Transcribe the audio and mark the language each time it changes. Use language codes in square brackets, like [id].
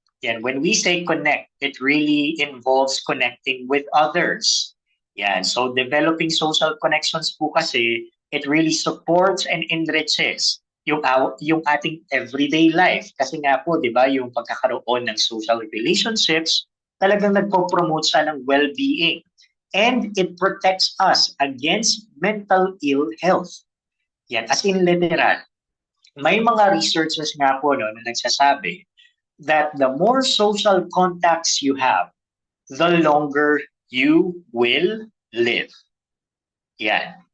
[en] Yan, when we say connect, it really involves connecting with others. Yan, so developing social connections po kasi, it really supports and enriches yung ating everyday life. [tl] Kasi nga po, di ba, yung pagkakaroon ng social relationships, talagang nagpo-promote siya ng well-being. [en] And it protects us against mental ill health. Yan, as in literal. May mga researchers nga po na nagsasabi that the more social contacts you have, the longer you will live. Yan.